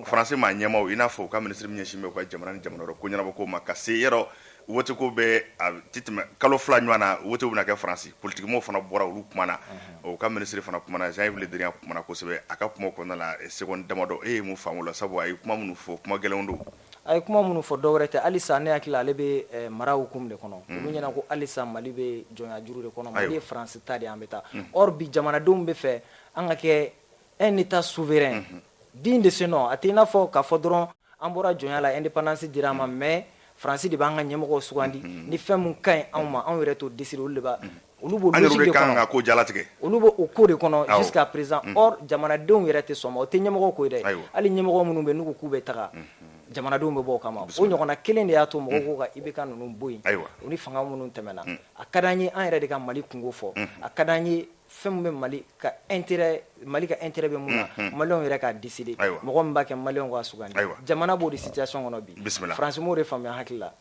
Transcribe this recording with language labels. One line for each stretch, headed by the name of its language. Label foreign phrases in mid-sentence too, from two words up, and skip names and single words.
Bambara: France maa ɲɛmaw i n'a fɔ u ka ministre min ɲɛsin bɛ u ka jamana ni jamana wɛrɛ ko ɲɛnabɔ ko ma ka se yɔrɔ wote ko bɛ a ti tɛmɛ kalo 2 ɲɔgɔn na wote bɛ na kɛ France politikimɔgɔw fana bɔra olu kumana o ka ministre fana kumana Jean-Yves Le Drian kumana kosɛbɛ a ka kuma kɔnɔna la seconde damadɔ e ye mun faamu o la sabu a ye kuma minnu fɔ kuma gɛlɛnw don a ye kuma minnu fɔ dɔwɛrɛ tɛ halisa ne hakili ale bɛ mara hukumu de kɔnɔ olu ɲɛna ko halisa Mali bɛ jɔnya juru de kɔnɔ Mali ye France ta de an bɛ taa or bi jamanadenw bɛ fɛ an ka kɛ
French: un état souverain digne de ce nom
Bambara: a tɛ i n'a fɔ k'a fɔ dɔrɔn an bɔra jɔnya la indépendance dira an ma mais France de b'an ka ɲɛmɔgɔw sugandi ni fɛn mun ka ɲi anw ma anw yɛrɛ t'o décider olu de b'a olu b'o logique de kɔnɔ olu b'o ko de kɔnɔ
French: jusqu'à présent
Bambara: or jamanadenw yɛrɛ tɛ sɔn ma o tɛ ɲɛmɔgɔ ko ye dɛ hali ɲɛmɔgɔ minnu bɛ n'u ko k'u bɛ taga jamanadenw bɛ bɔ o kama o ɲɔgɔnna kelen de y'a to mɔgɔw ko ka IBK ninnu bɔ yen u ni fanga minnu tɛmɛna a ka d'an ye an yɛrɛ de ka Mali kungo fɔ a ka d'an ye fɛn min bɛ Mali ka intérêt bɛ mun na maliyɛnw yɛrɛ k'a décider mɔgɔ min b'a kɛ maliyɛnw k'a sugandi jamana b'o de situation kɔnɔ bi France m'o de faamuya hakili la